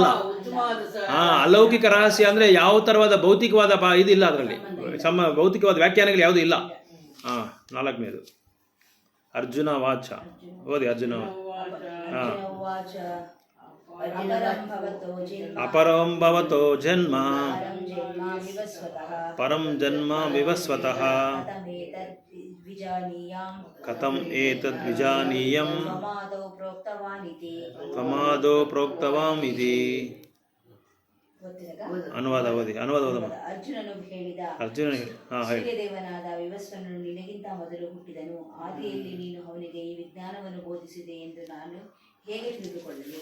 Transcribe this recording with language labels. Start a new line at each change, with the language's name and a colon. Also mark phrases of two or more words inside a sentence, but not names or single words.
Kannada: ಅಲೌಕಿಕ ರಹಸ್ಯ ಅಂದರೆ ಯಾವ ಥರವಾದ ಭೌತಿಕವಾದ ಇದಿಲ್ಲ, ಅದರಲ್ಲಿ ಭೌತಿಕವಾದ ವ್ಯಾಖ್ಯಾನಗಳು ಯಾವುದೂ ಇಲ್ಲ. ನಾಲ್ಕನೇದು ಅರ್ಜುನ ವಾಚ.
Sanskrit: ಓದಿ ಅರ್ಜುನ. ಅಪರಂ ಭವತೋ ಜನ್ಮ ಪರಂ ಜನ್ಮ ವಿವಸ್ವತಃ ಕಥಂ ಏತದ್ ವಿಜಾನೀಯಂ ತ್ವಮಾದೌ ಪ್ರೋಕ್ತವಾನ್ ಇತಿ.
Kannada: ಅನುವಾದ ಓದಿ. ಅರ್ಜುನನು ಹೇಳಿದ, ಸೂರ್ಯದೇವನಾದ ವಿವಸ್ವನು ನಿನಗಿಂತ ಮೊದಲು ಹುಟ್ಟಿದನು. ಆದಿಯಲ್ಲಿ ನೀನು ಅವನಿಗೆ ಈ ವಿಜ್ಞಾನವನ್ನು ಬೋಧಿಸಿದೆ ಎಂದು ನಾನು ಹೇಗೆ ತಿಳಿದುಕೊಳ್ಳಲಿ?